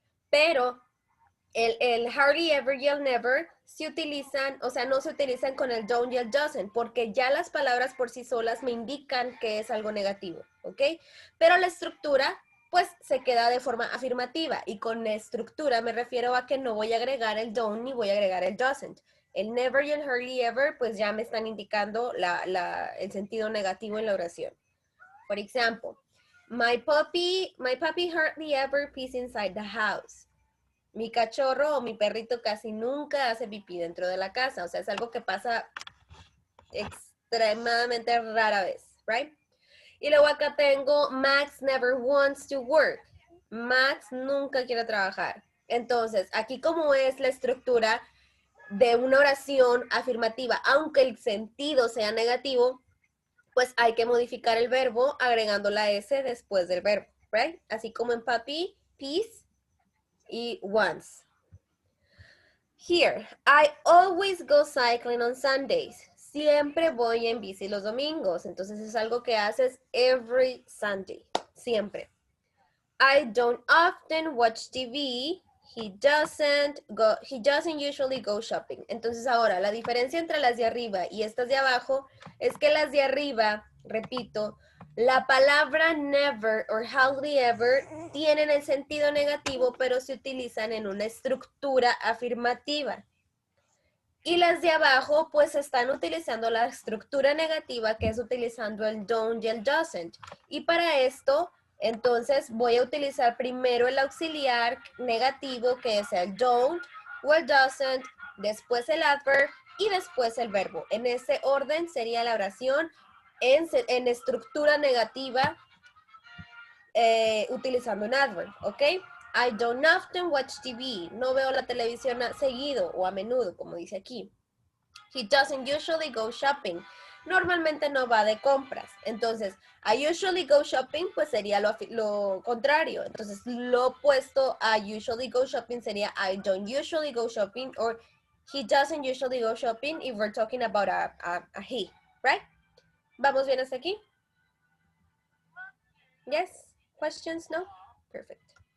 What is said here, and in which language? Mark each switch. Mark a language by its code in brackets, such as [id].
[es] Pero el hardly ever y el never se utilizan, o sea, no se utilizan con el don't y el doesn't, porque ya las palabras por sí solas me indican que es algo negativo, ¿ok? Pero la estructura, pues, se queda de forma afirmativa. Y con estructura me refiero a que no voy a agregar el don't ni voy a agregar el doesn't. El never y el hardly ever, pues ya me están indicando el sentido negativo en la oración. [en] For example, my puppy hardly ever pees inside the house. [es] Mi cachorro o mi perrito casi nunca hace pipí dentro de la casa. O sea, es algo que pasa extremadamente rara vez, right? Y luego acá tengo [en] Max never wants to work. [es] Max nunca quiere trabajar. Entonces, aquí como es la estructura de una oración afirmativa, aunque el sentido sea negativo, pues hay que modificar el verbo agregando la S después del verbo, right? Así como en puppy, peace y once. [en] Here, I always go cycling on Sundays. [es] Siempre voy en bici los domingos. Entonces es algo que haces [en] every Sunday. Siempre. I don't often watch TV. He doesn't usually go shopping. [es] Entonces ahora, la diferencia entre las de arriba y estas de abajo es que las de arriba, repito, la palabra never or hardly ever tienen el sentido negativo, pero se utilizan en una estructura afirmativa. Y las de abajo, pues están utilizando la estructura negativa, que es utilizando el don't y el doesn't. Y para esto, entonces voy a utilizar primero el auxiliar negativo, que es el don't o el doesn't, después el adverb y después el verbo. En ese orden sería la oración en estructura negativa utilizando un adverb, ¿ok? [en] I don't often watch TV. [es] No veo la televisión seguido o a menudo, como dice aquí. [en] He doesn't usually go shopping. [es] Normalmente no va de compras. Entonces, [en] I usually go shopping, [es] pues sería lo contrario. Entonces, lo opuesto a [en] usually go shopping sería I don't usually go shopping, or he doesn't usually go shopping if we're talking about a he, right? [es] ¿Vamos bien hasta aquí? [en] Yes? Questions? No? Perfect.